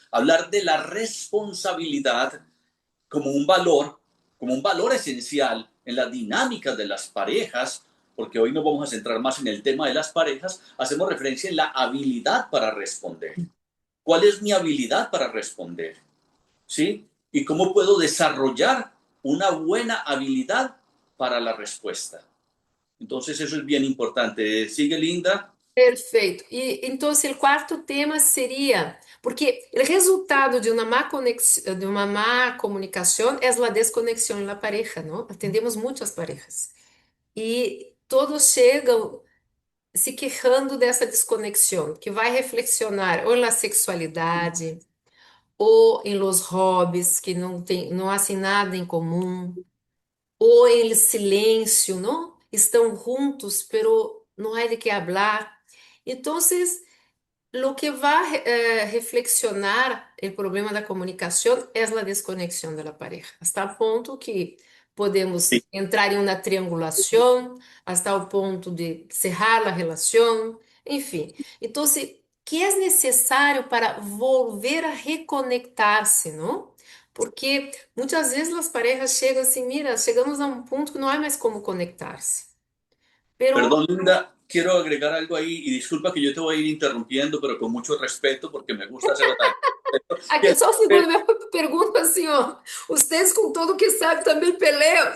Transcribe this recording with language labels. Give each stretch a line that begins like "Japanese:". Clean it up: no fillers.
Spanish: Hablar de la responsabilidad como un valor esencial en las dinámicas de las parejas, porque hoy nos vamos a centrar más en el tema de las parejas, hacemos referencia en la habilidad para responder. ¿Cuál es mi habilidad para responder? ¿Sí? ¿Y cómo puedo desarrollar una buena habilidad para la respuesta? Entonces eso es bien importante. ¿Sigue, Linda?
Portuguese: Perfeito. E então, o quarto tema seria, porque o resultado de uma má comunicação é a desconexão na pareja, não? Atendemos muitas parejas e todos chegam se queixando dessa desconexão, que vai reflexionar ou na sexualidade, ou em los hobbies, que não há nada em comum, ou em silêncio, não? Estão juntos, pero não há de que hablar. Então, lo que vai reflexionar o problema da comunicação é a desconexão da pareja, hasta o ponto que podemos
Spanish: Sí.
Portuguese: entrar em uma triangulação, hasta o ponto de cerrar a relação, enfim. Então, que é necessário para volver a reconectar-se, não? Porque muitas vezes as parejas chegam assim, mira, chegamos a um ponto que não há mais como conectar-se.
Spanish: Pero Perdón, Linda, quiero agregar algo ahí y disculpa que yo te voy a ir interrumpiendo, pero con mucho respeto porque me gusta hacerlo tan.
Portuguese: aqui só um segundo, minha pergunta assim, ó. Vocês com tudo que sabem também peleiam?